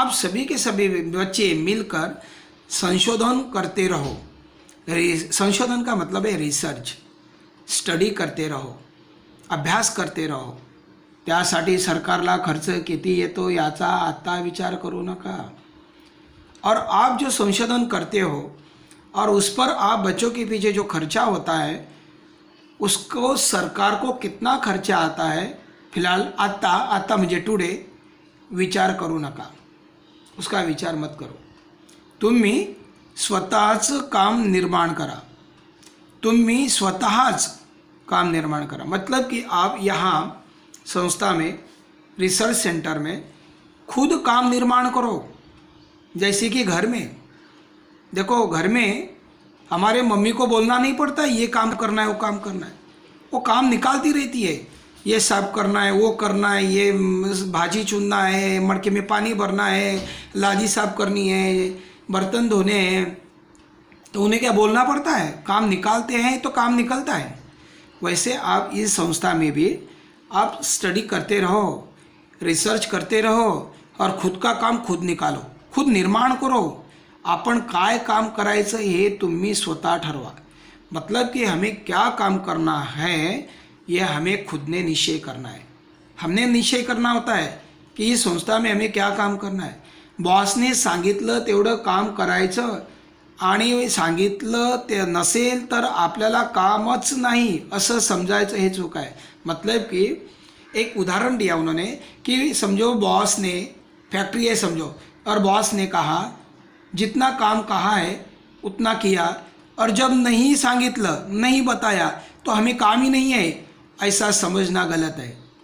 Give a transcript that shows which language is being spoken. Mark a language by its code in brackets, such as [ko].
[hi] आप सभी के सभी बच्चे मिलकर संशोधन करते रहो। संशोधन का मतलब है रिसर्च, स्टडी करते रहो, अभ्यास करते रहो। [mr] त्यासाठी सरकारला खर्च किती येतो याचा आता विचार करू नका। [hi] और आप जो संशोधन करते हो और उस पर आप बच्चों के पीछे जो खर्चा होता है, उसको सरकार को कितना खर्चा आता है, फिलहाल [mr] आता म्हणजे [hi] टुडे [mr] विचार करू नका, [hi] उसका विचार मत करो। [mr] तुम्ही स्वतःच काम निर्माण करा, तुम्ही स्वतःच काम निर्माण करा। [hi] मतलब कि आप यहाँ संस्था में, रिसर्च सेंटर में खुद काम निर्माण करो। जैसे कि घर में देखो, घर में हमारे मम्मी को बोलना नहीं पड़ता ये काम करना है, वो काम करना है, वो काम निकालती रहती है। ये साफ करना है, वो करना है, ये भाजी चुनना है, मटके में पानी भरना है, लादी साफ करनी है, बर्तन धोने हैं, तो उन्हें क्या बोलना पड़ता है? काम निकालते हैं तो काम निकलता है। वैसे आप इस संस्था में भी आप स्टडी करते रहो, रिसर्च करते रहो और खुद का काम खुद निकालो, खुद निर्माण करो। [mr] आपण काय काम करायचं हे तुम्ही स्वतः ठरवा। [hi] मतलब कि हमें क्या काम करना है, ये हमें खुद ने निश्चय करना है। हमने निश्चय करना होता है की ही संस्था में हमें क्या काम करना है। [mr] बॉसने सांगितलं तेवढं काम करायचं आणि सांगितलं ते नसेल तर आपल्याला कामच नाही असं समजायचं, हे चूक आहे। [hi] मतलब कि एक उदाहरण दिया उन्होंने कि समझो बॉस ने, फैक्ट्री है समझो, और बॉस ने कहा जितना काम कहा है उतना किया, और जब नहीं [mr] सांगितलं, [hi] नहीं बताया तो हमें काम ही नहीं है, ऐसा समझना गलत है।